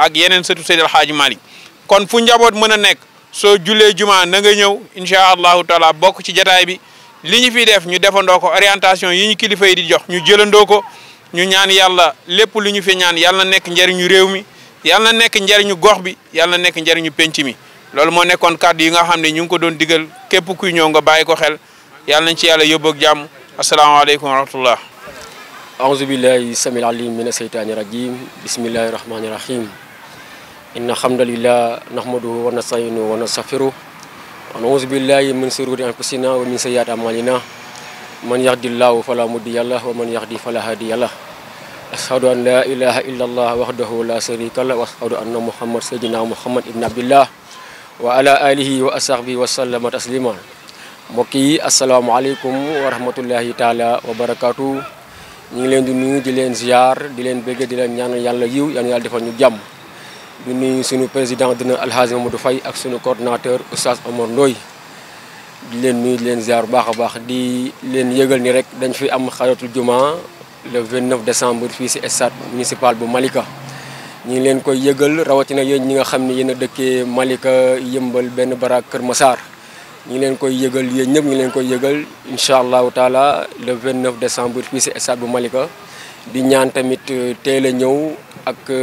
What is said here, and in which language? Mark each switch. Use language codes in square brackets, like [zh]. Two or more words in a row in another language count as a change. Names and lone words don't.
[wo] ak yeneen sëtu Seydi El Hadji Malick kon fu njaboot mën a nekk soo jullee juma na nga ñëw [ar] إن شاء الله تعالى [wo] bokk ci jataay bi li ñu fiy def ñu defandoo ko orientation yi ñu kilifa yi di jox ñu jëlandoo ko ñu ñaan yàlla lépp lu ñu fi ñaan yàlla na nekk njariñu réew mi yàlla na nekk njariñu gox bi yàlla na nekk njariñu penc mi loolu moo nekkoon kàddu yi nga xam ne ñu ngi ko doon digal képp kuy ñëw nga bàyyi ko xel yàlla nañ ci yàlla yóbbu ak jàmm [ar] السلام عليكم ورحمة الله. أعوذ بالله السميع العليم من الشيطان الرجيم بسم الله الرحمن الرحيم إن الحمد لله نحمده ونستعينه ونستغفره ونعوذ بالله من شرور أنفسنا ومن سيئات أعمالنا من يهد الله فلا مضل له ومن يهدي فلا هادي له أشهد أن لا إله إلا الله وحده لا شريك له وأشهد أن محمد سيدنا محمد ابن عبد الله وعلى آله وصحبه وسلم تسليما mbokki السلام عليكم ورحمة الله تعالى وبركاته [wo] ñu ngi leen di nuyu di leen ziar di leen bëgg di leen ñaanal yàlla yiw yàlla defal ñu jàmm di nuyu suñu président dina Alhaji Mamadou Faye ak suñu coordinateur Oustaz Omar Ndoye di leen nuyu di leen ziar bu baax a baax di leen yëgal ni rek dañ fi am xaratul juma [fr] le 29 décembre [wo] fii si [fr] stade municipal [wo] bu Malika ñu ngi leen koy yëgal rawatina yéen ñi nga xam ne yéen a dëkkee Malika Yëmbal benn Barak Kër Massar ñu ngi leen koy yëgal yéen ñëpp ñu ngi leen koy yëgal [ar] إن شاء الله تعالى [fr] le 29 décembre [wo] fii si stade bu Malika di ñaan tamit teel a ñëw ak